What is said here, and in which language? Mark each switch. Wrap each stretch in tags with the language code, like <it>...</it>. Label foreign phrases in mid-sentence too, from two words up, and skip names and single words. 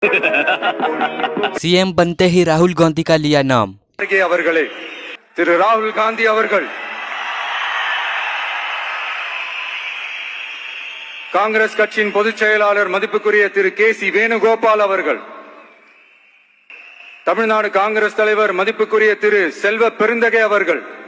<hi>सीएम बनते ही राहुल गांधी का लिया नाम।</hi> <ta>அவர்களே, திரு ராகுல் காந்தி அவர்கள் காங்கிரஸ் கட்சியின் பொதுச் செயலாளர் மதிப்புக்குரிய திரு கே.சி. வேணுகோபால் அவர்கள், தமிழ்நாடு காங்கிரஸ் தலைவர் மதிப்புக்குரிய திரு செல்வ பெருந்தகை அவர்கள்,</ta>